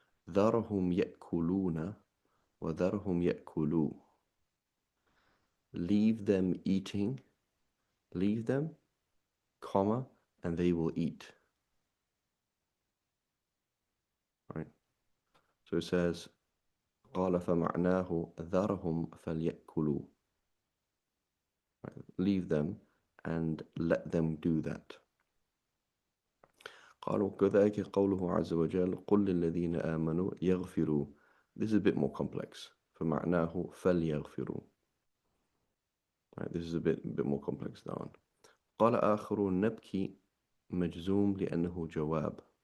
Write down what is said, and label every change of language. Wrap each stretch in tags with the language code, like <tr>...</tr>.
<ar>ذرهم يأكلون وذرهم يأكلوا.</ar> <en>Leave them eating, leave them, comma, and they will eat. Right. So it says</en> <ar>قال فمعناه ذرهم فليأكلوا.</ar> <en>Right. Leave them and let them do that.</en> <ar>قالوا كذلك قوله عز وجل قل للذين آمنوا يغفروا.</ar> <en>This is a bit more complex.</en> <ar>فمعناه فليغفروا.</ar> <en>Right, this is a bit more complex down.</en> <ar>قال آخرون نبكي مجزوم لأنه جواب.</ar>